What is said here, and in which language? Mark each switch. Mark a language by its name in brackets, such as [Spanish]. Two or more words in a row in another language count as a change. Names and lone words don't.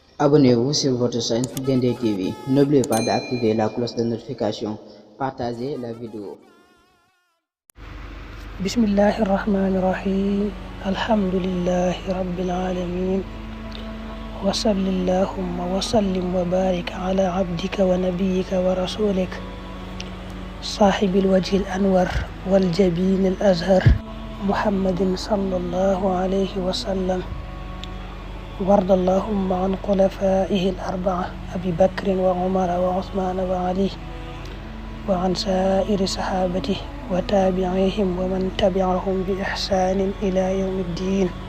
[French] Abonnez-vous sur votre chaîne Dendé TV. N'oubliez pas d'activer la cloche de notification. Partagez la vidéo. [Arabic] بسم الله الرحمن الرحيم. الحمد لله رب العالمين. وصل اللهم وسلم وبارك على عبدك ونبيك ورسولك صاحب الوجه الأنور والجبين الأزهر محمد صلى الله عليه وسلم. وارض اللهم عن خلفائه الأربعة أبي بكر وعمر وعثمان وعلي وعن سائر صحابته وتابعيهم ومن تبعهم بإحسان إلى يوم الدين.